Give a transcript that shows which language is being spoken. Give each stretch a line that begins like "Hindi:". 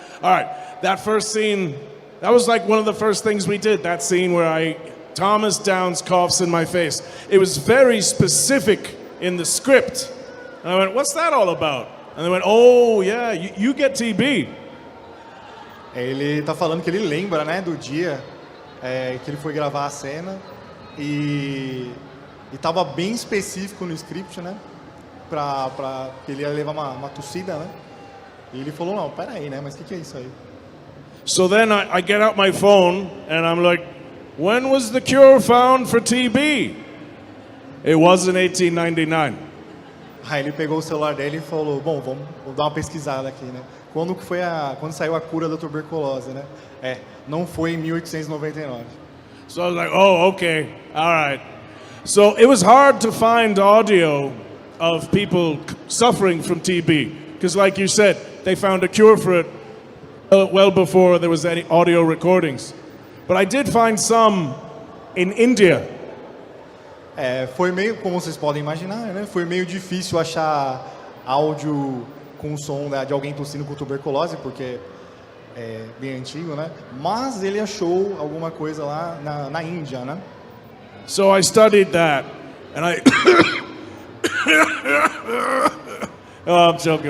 English: All right, that first scene, that was like one of the first things we did, that scene where Thomas Downs coughs in my face. It was very specific in the script. And I went, what's that all about? And they went, oh yeah, you get TB.
Portuguese: Ele tá falando que ele lembra, né, do dia que ele foi gravar a cena e tava bem específico no script, né, pra que ele ia levar uma tossida, né, e ele falou, não, peraí, né, mas o que é isso aí?
English: So then I get out my phone and I'm like, when was the cure found for TB? It was in 1899.
Portuguese: Aí ele pegou o celular dele e falou, bom, vamos dar uma pesquisada aqui, né? Quando saiu a cura da tuberculose, né? Não foi em 1899.
English: So I was like, oh, okay, all right. So it was hard to find audio of people suffering from TB, because like you said, they found a cure for it well before there was any audio recordings. But I did find some in India.
Portuguese: Foi meio, como vocês podem imaginar, né? Foi meio difícil achar áudio com o som, né, de alguém tossindo com tuberculose, porque é bem antigo, né? Mas ele achou alguma coisa lá na Índia, né?
English: So I studied that, and oh, I'm joking.